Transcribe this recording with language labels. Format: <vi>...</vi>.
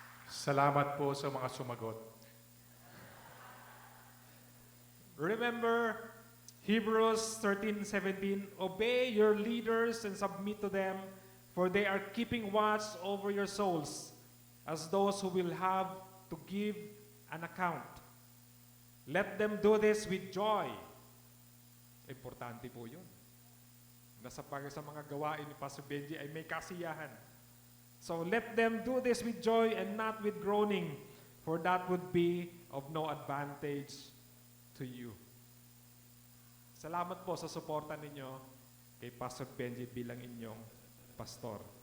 <tl>Salamat po sa mga sumagot.</tl> <en>Remember Hebrews 13:17, obey your leaders and submit to them, for they are keeping watch over your souls, as those who will have to give an account. Let them do this with joy.</en> <tl>Importante po yun. Sa mga gawain ni Pastor Benji ay may kasiyahan.</tl> <en>So let them do this with joy and not with groaning, for that would be of no advantage to you.</en> <tl>Salamat po sa suporta ninyo kay Pastor Benji bilang inyong pastor.</tl>